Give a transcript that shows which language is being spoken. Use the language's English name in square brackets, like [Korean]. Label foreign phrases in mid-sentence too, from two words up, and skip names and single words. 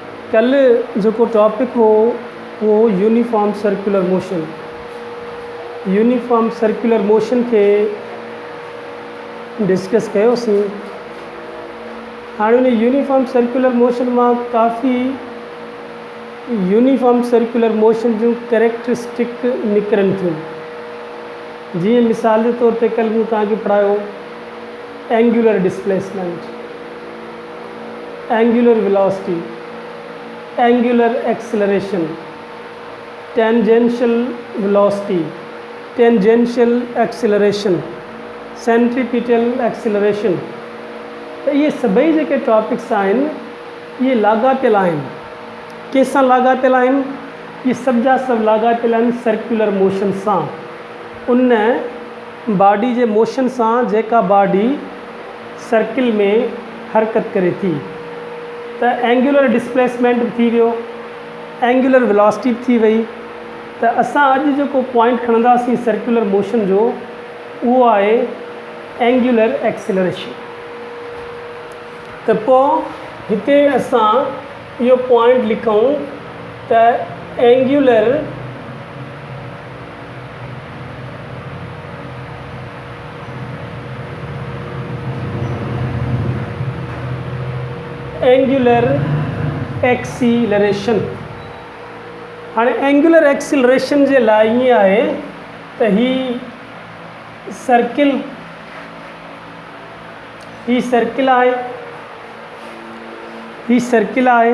[Sindhi] कल जो टॉपिक हो वो [English] uniform circular motion. uniform circular motion [Sindhi] के डिस्कस कयोसीं। हाणे उन [English] uniform circular motion [Sindhi] में काफ़ी [English] uniform circular motion [Sindhi] जो कैरेक्टरिस्टिक निकरन थियूं। जी [Urdu] مثال کے طور پے [Sindhi] कल मूं तव्हांखे पढ़ायो [English] angular displacement, angular velocity, angular acceleration, tangential velocity, tangential acceleration, centripetal acceleration. [Sindhi] तो ये सभई जेके टॉपिक्स आहिनि ये लाॻापियल आहिनि। कंहिंसां लाॻापियल आहिनि? ये सभ जा सभु लाॻापियल आहिनि [English] circular motion [Sindhi] सां, उन बॉडी जे मोशन सां जेका बॉडी सर्किल में हरकत करे थी। तो [English] angular displacement [Sindhi] भी थी वियो, [English] angular velocity [Sindhi] भी थी वई। तो असां अॼु जेको पॉइंट खणंदासीं [English] circular motion [Sindhi] जो वो आहे [English] angular acceleration. [Sindhi] तो पोइ हिते असां इहो पॉइंट लिखूं त [English] angular acceleration. [Urdu] ہاں [English] angular acceleration [Urdu] کے لیے یہ ہے تو ہی سرکل ہے.